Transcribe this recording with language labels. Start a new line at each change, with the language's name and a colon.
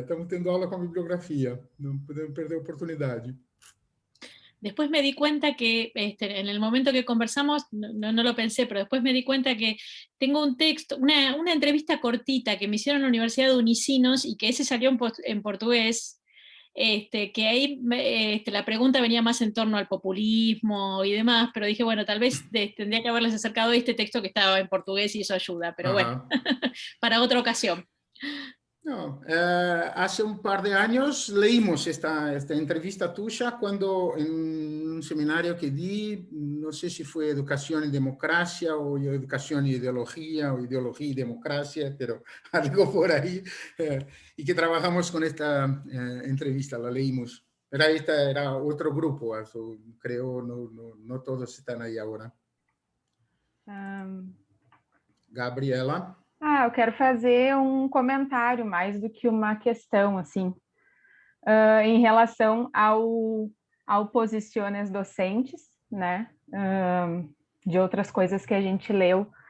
Portuguese: Estamos tendo aula com a bibliografia. Não podemos perder a oportunidade.
Spanish: Después me di cuenta que en el momento que conversamos, no lo pensé, pero después me di cuenta que tengo un texto, una entrevista cortita que me hicieron en la Universidad de Unicinos y que ese salió en portugués, que ahí la pregunta venía más en torno al populismo y demás, pero dije, bueno, tal vez tendría que haberles acercado este texto que estaba en portugués y eso ayuda, pero bueno, para otra ocasión. No, hace un par de años leímos esta entrevista tuya cuando en un seminario que di, no sé si fue Educación y Democracia o Educación y Ideología o Ideología y Democracia, pero algo por ahí, y que trabajamos con esta entrevista, la leímos. Pero esta era otro grupo, creo, no todos están ahí ahora. Gabriela?
Portuguese: Eu quero fazer um comentário mais do que uma questão, assim, em relação ao Posiciones Docentes, né, de outras coisas que a gente leu.